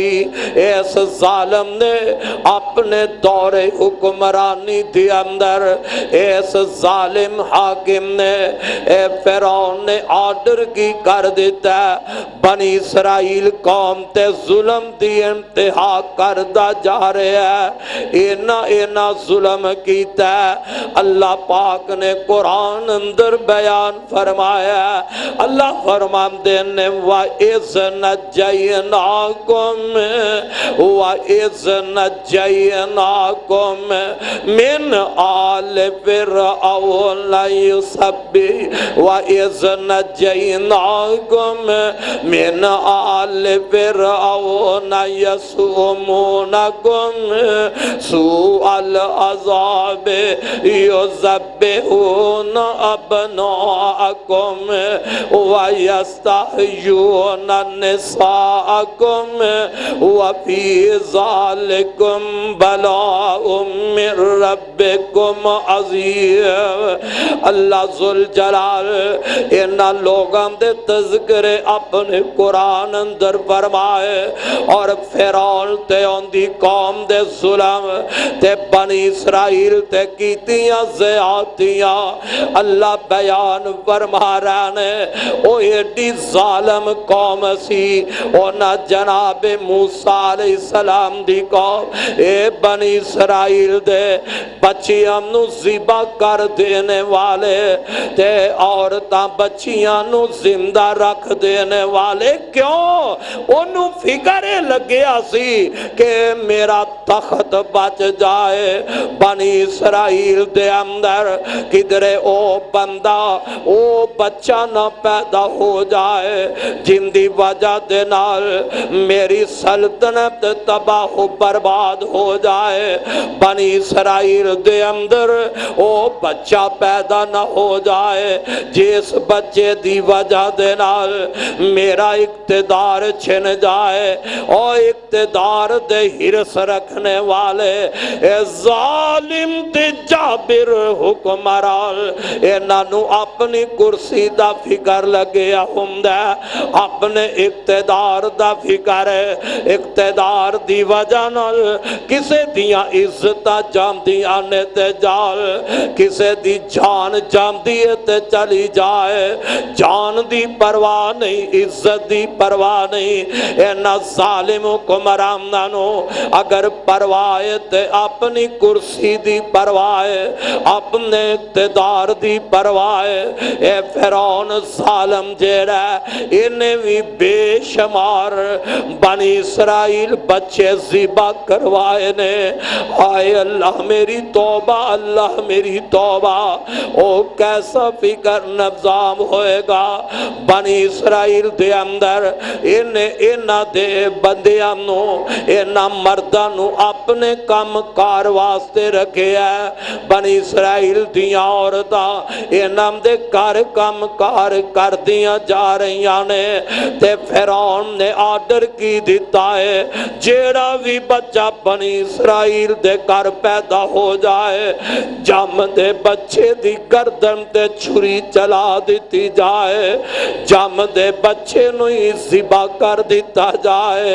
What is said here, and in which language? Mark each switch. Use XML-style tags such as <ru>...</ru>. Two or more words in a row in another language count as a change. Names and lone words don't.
<pa>اس ظالم نے اپنے دور حکمرانی دی اندر، اس ظالم حاکم نے، اے فرعون نے آرڈر کی کر دیتا ہے، بنی اسرائیل قوم تے ظلم دی انتہا کردہ جا رہے ہیں۔ اینا ظلم کیتا ہے۔ اللہ پاک نے قرآن اندر بیان فرمایا ہے، اللہ فرماندے نے</pa> <ar>وَإِذْ نَجَّيْنَاكُمْ مِنْ آلِ فِرْعَوْنَ وَإِذْ نَجَّيْنَاكُمْ مِنْ آلِ فِرْعَوْنَ يَسُومُونَكُمْ سُوءَ الْعَذَابِ يُذَبِّحُونَ أَبْنَاءَكُمْ وَيَسْتَحْيُونَ نِسَاءَكُمْ وَفِي ذَلِكُمْ بَلَاءٌ مِّن رَبِّكُمْ عَظِيمٌ۔</ar> <pa>اللہ ذوالجلال انہاں لوگاں دے تذکرے اپنے قرآن اندر فرمائے، اور فرعون تے ان دی قوم دے ظلم تے بنی اسرائیل تے کیتیاں زیادتیاں اللہ بیان فرما رہے نے۔ او ایڈی ظالم قوم سی، اونا جناب موسیٰ علیہ السلام دی قوم اے بنی اسرائیل دے بچیاں نو ذبح کر دینے والے تے عورتاں بچیاں نو زندہ رکھ دینے والے۔ کیوں؟ انہوں فکرے لگیا سی کہ میرا تخت بچ جائے، بنی اسرائیل دے اندر کدرے او بندہ او بچہ نہ پیدا ہو جائے جن دی وجہ دے نال میری سلطنت تباہ و برباد ہو جائے۔ بنی اسرائیل دے اندر او بچہ پیدا نہ ہو جائے جس بچے دی وجہ دے نال میرا اقتدار چھن جائے۔ اور اقتدار دے ہرس رکھنے والے اے ظالم تے جابر حکمران انہاں نو اپنی کرسی دا فکر لگیا ہوندا، اپنے اقتدار دا فکر ہے۔ اقتدار دی وجہ نال کسے دیاں عزتاں جاندیاں نے تے جال، کسے دی جان جاندی ہے تے چلی جائے، جان دی پرواہ نہیں، عزت دی پرواہ نہیں۔ اینا ظالم حکمرانوں اگر پرواہ تے اپنی کرسی دی پرواہ، اپنے اقتدار دی پرواہ، اے فرعون ظالم جیڑا انہیں بھی بے شمار بنی اسرائیل بچے ذبح کروائے نے۔ آئے اللہ میری توبہ، اللہ میری توبہ۔ او کیسا فکر نظام ہوئے گا بنی اسرائیل دے اندر، انہاں دے بندیاں نو، انہاں مرداں نو اپنے کام کار واسطے رکھے ہے۔ بنی اسرائیل دیاں عورتاں انہاں دے کام کار کر دیاں جا رہی نے، تے فرعون نے آرڈر کی دیتا ہے جیڑا بھی بچہ بنی اسرائیل دے کر پیدا ہو جائے، جم دے بچے دی گردن تے چھری چلا دیتی جائے، جم دے بچے نو ہی ذبح کر دیتا جائے۔</pa>